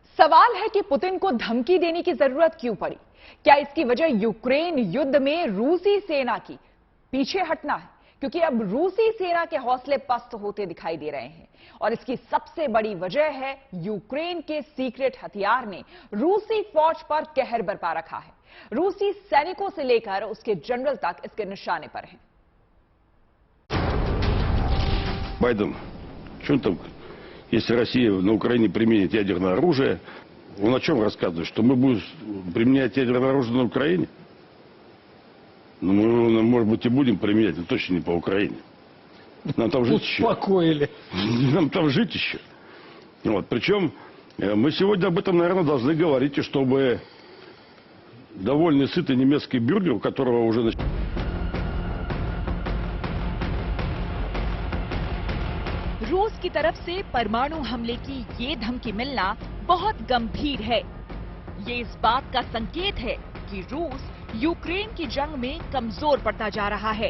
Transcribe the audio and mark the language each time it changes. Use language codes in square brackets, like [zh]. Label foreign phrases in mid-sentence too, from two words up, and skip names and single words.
[hi] सवाल है कि पुतिन को धमकी देने की जरूरत क्यों पड़ी? क्या इसकी वजह यूक्रेन युद्ध में रूसी सेना की पीछे हटना है? क्योंकि अब रूसी सेना के हौसले पस्त होते दिखाई दे रहे हैं और इसकी सबसे बड़ी वजह है यूक्रेन के सीक्रेट हथियार ने रूसी फौज पर कहर बरपा रखा है। रूसी सैनिकों से लेकर उसके जनरल तक इसके निशाने पर हैं। [ru] Байден, что там, если Россия на Украине применит ядерное оружие, он о чем рассказывает? Что мы будем применять ядерное оружие на Украине? Ну, мы, может быть, и будем применять, но точно не по Украине. Нам там жить еще. Успокоили. Нам там жить еще. Вот. Причем мы сегодня об этом, наверное, должны говорить, и чтобы довольно сытый немецкий бюргер, у которого уже... [hi] रूस की तरफ से परमाणु हमले की ये धमकी मिलना बहुत गंभीर है। ये इस बात का संकेत है कि रूस यूक्रेन की जंग में कमजोर पड़ता जा रहा है।